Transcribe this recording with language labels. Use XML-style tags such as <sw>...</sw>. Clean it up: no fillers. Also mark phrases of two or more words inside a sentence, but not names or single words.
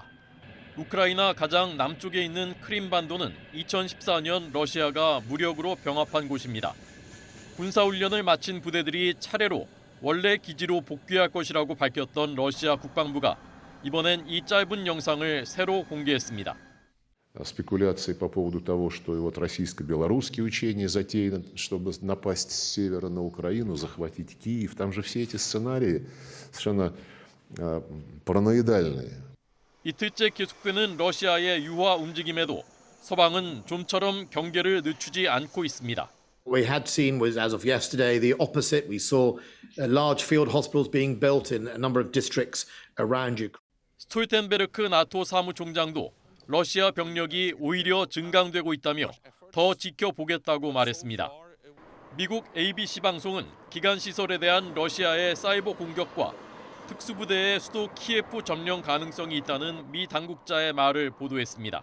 <ko>우크라이나 가장 남쪽에 있는 크림반도는 2014년 러시아가 무력으로 병합한 곳입니다. 군사훈련을 마친 부대들이 차례로 원래 기지로 복귀할 것이라고 밝혔던 러시아 국방부가 이번엔 이 짧은 영상을 새로 공개했습니다.</ko> <ru>Спекуляции по поводу того, что и вот российско-белорусские учения затеяны, чтобы напасть с севера на Украину, захватить Киев. Там же все эти сценарии совершенно параноидальные.</ru> <ko>이틀째 계속되는 러시아의 유화 움직임에도 서방은 좀처럼 경계를 늦추지 않고 있습니다.</ko> <en>We had seen was, as of yesterday, the opposite. We saw large field hospitals being built in a number of districts around Ukraine.</en> <ko>스톨텐베르크 나토 사무총장도 러시아 병력이 오히려 증강되고 있다며 더 지켜보겠다고 말했습니다. 미국 ABC 방송은 기간 시설에 대한 러시아의 사이버 공격과 특수부대의 수도 키예프 점령 가능성이 있다는 미 당국자의 말을 보도했습니다.</ko>